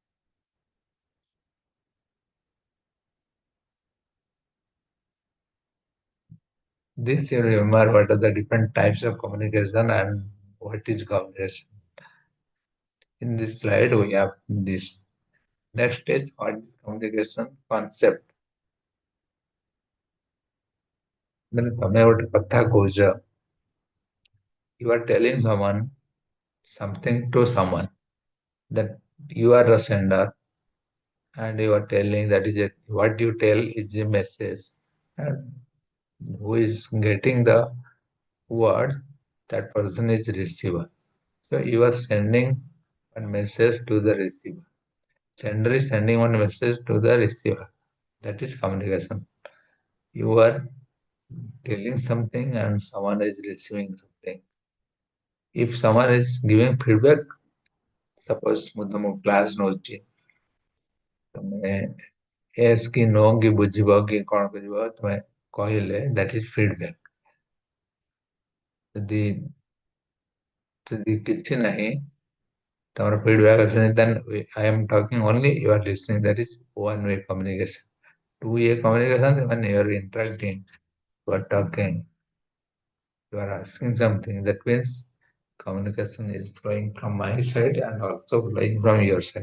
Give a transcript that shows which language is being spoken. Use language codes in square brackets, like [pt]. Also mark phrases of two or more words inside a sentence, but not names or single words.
[en] This you remember what are the different types of communication and what is communication. In this slide, we have this. Next is what is communication concept. [or] Then ତମେ ଗୋଟେ କଥା କହୁଛ, [en] you are telling someone something to someone, that you are the sender and you are telling that is it. What you tell is a message, and who is getting the words, that person is receiver. So you are sending one message to the receiver. Sender is sending one message to the receiver. That is communication. You are telling something and someone is receiving something. If someone is giving feedback, suppose [or] ମୁଁ ତମ କ୍ଲାସ୍ ନଉଛି, ତମେ yes କି no କି ବୁଝିବ କି କଣ କରିବ, ତମେ କହିଲେ, [en] that is feedback. [or] ଯଦି ଯଦି କିଛି ନାହିଁ, ତମର feedback ଅଛି, [en] then I am talking only, you are listening. That is one way communication. Two-way communication, when you are interacting, you are talking, you are asking something, that means communication is flowing from my side and also flowing from your side.